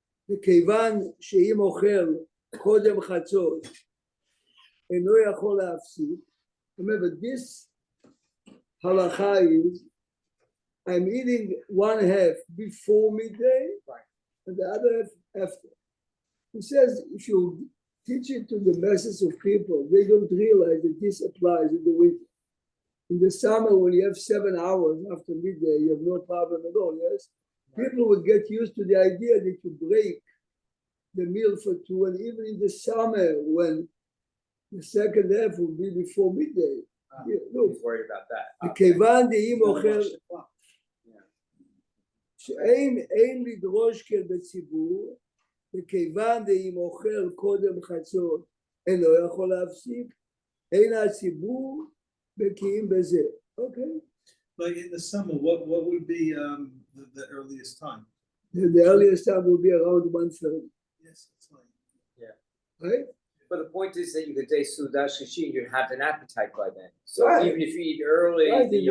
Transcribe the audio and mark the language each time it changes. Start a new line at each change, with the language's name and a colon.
Hebrew: וכיוון שאם אוכל קודם חצות, אינו יכול להפסיק.
English: Remember, this halacha is, I'm eating one half before midday, and the other half after. He says, if you teach it to the masses of people, they don't realize that this applies in the winter. In the summer, when you have 7 hours after midday, you have no problem at all, yes? People would get used to the idea that you break the meal for 2, and even in the summer, when the second half will be before midday. Look, He's worried about that.
Hebrew: כיוון דאם אוכל, שאין לדרוש כן בציבור, וכיוון דאם אוכל קודם חצות, אינו יכול להפסיק, אין הציבור בקיאים בזה.
English: Okay? Like in the summer, what would be the earliest time? The earliest time will be around 1:30. Yes, it's like Right? But the point is that you could say Seudah Shlishit, you'd have an appetite by then. So Right. even if you eat early, Right, you don't you